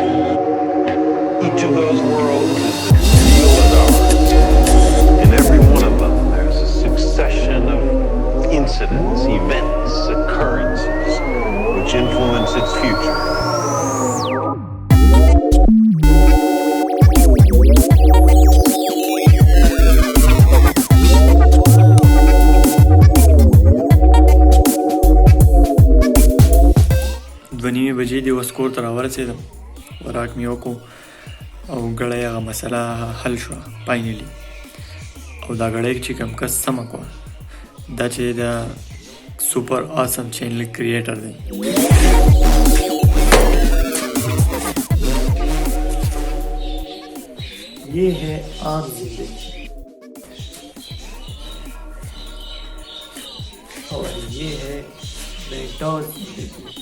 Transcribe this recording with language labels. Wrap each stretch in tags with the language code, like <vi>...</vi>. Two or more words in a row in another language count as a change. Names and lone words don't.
<en>Each of those worlds is as real as ours. In every one of them, there's a succession of incidents, events, occurrences, which influence its future.</en> <ps>نیمې بجې دي اوس کور ته راورسېدم، خوراک مې وکړو او ګړی هغه مسله حل شوه فاینلي. او دا ګړی چې کوم کس سمه کړه دا چې د سپر آسم</ps> <en>channel creator</en> <ps>دی.</ps> <ur>یہ ہے عام زندگی اور یہ ہے بیٹور زندگی.</ur>